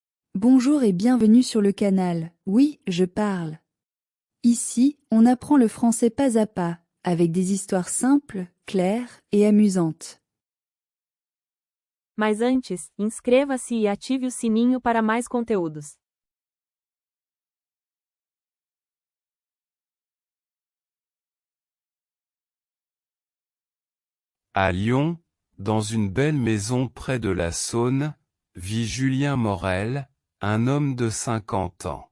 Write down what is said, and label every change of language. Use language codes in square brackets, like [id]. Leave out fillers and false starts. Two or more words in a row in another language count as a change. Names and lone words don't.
[fr] Bonjour et bienvenue sur le canal. Oui, je parle. Ici, on apprend le français pas à pas, avec des histoires simples, claires et amusantes. [pt] Mas antes, inscreva-se e ative o sininho para mais conteúdos. [fr] À Lyon, dans une belle maison près de la Saône, vit Julien Morel, un homme de 50 ans.